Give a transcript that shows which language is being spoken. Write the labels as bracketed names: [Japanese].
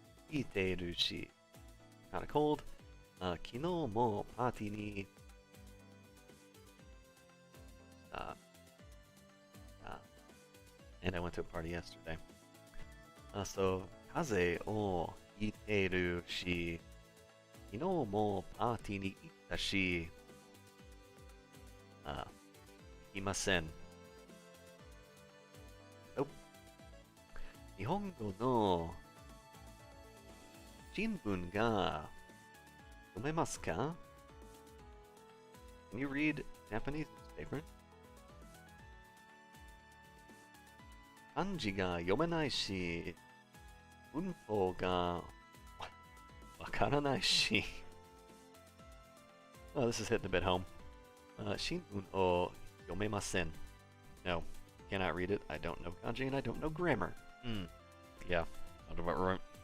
[Japanese] ひいているし、 [English] kind of cold. [Japanese] 昨日もパーティーに [English] and I went to a party yesterday. [Japanese] So 風邪をひいているし、昨日もパーティーに行ったし、いません。日本語の新聞が読めますか? [English] Can you read Japanese newspaper? [Japanese] 漢字が読めないし、文法がわからないし。 [English] Well, this is hitting a bit home. [Japanese] 新聞を読めません. [English] No. Cannot read it. I don't know kanji and I don't know grammar. Yeah, sounds about right.